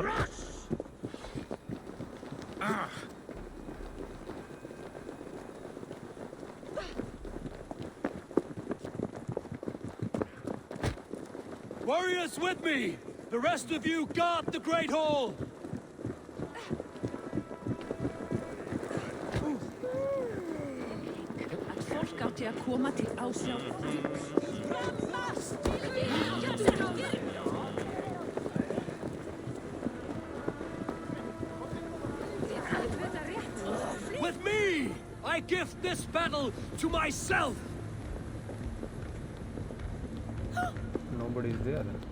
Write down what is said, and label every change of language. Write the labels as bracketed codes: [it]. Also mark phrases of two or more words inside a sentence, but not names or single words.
[en] crush! Warriors with me! The rest of you guard the Great Hall! [is] Fólk átti að koma til ásjár. [en] With me! I gift this battle to myself! Nobody's there.